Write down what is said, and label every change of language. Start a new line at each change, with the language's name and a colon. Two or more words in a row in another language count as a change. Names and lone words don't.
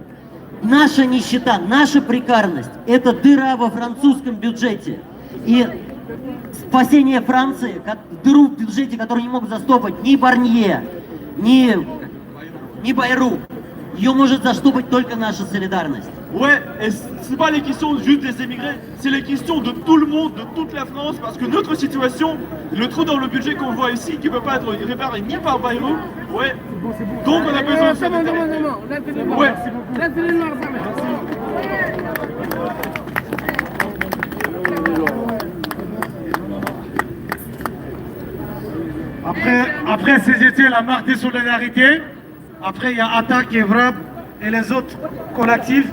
Russian: Наша нищета, наша прекарность – это дыра во французском бюджете. И спасение Франции, дыру в бюджете, которую не могут застопать ни Барнье, ни Байру, ее может заштопать только наша солидарность.
French: Ouais, et c'est pas les questions juste des émigrés, c'est les questions de tout le monde, de toute la France, parce que notre situation, le trou dans le budget qu'on voit ici, qui ne peut pas être réparé ni par Bayrou, ouais, donc on a besoin de ça. Ouais. Après CGT, la marque des solidarités, après il y a Attaque et Vrab et les autres collectifs.